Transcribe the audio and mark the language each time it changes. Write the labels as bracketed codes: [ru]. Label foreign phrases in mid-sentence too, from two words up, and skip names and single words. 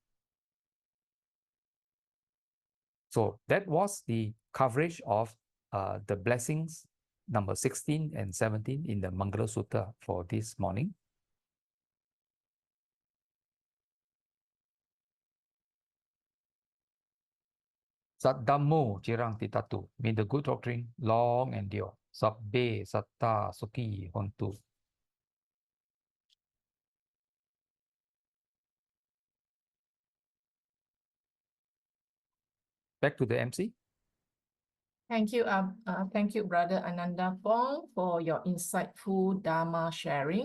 [en] So that was the coverage of the blessings number 16 and 17 in the Mangala Sutta for this morning. 𝓟𝓷𝓲𝓪 𝓟𝓾𝓷𝓷𝓷. May the good doctrine long endure. [pi] Sabbe satta sukhi hontu. [en] Back to the MC. Thank you, Brother Ananda Fong, for your insightful Dharma sharing.